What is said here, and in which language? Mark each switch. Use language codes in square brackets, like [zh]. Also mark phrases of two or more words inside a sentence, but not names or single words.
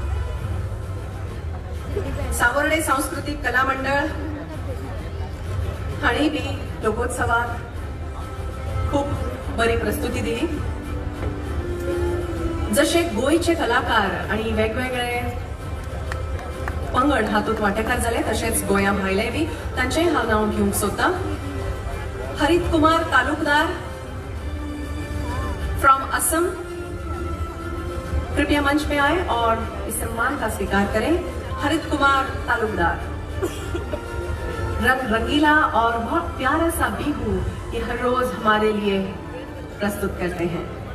[kok] सावर्डे सांस्कृतिक कला मंडळ हांणी बी लोकोत्सवाक खूप बरी प्रस्तुती दिली. जसे गोयचे कलाकार आणि वेगवेगळे पंगड हातूंत वांटेकार जाले तशेंच गोंया भायले बी तांचेय हांव नांव घेवंक सोदता. [hi] हरित कुमार तालुकदार फ्रॉम असम, कृपया मंच पे आए और इस सम्मान का स्वीकार करें. हरित कुमार तालुकदार रंग रंगीला और बहुत प्यारा सा बिहू ये हर रोज हमारे लिए प्रस्तुत करते हैं.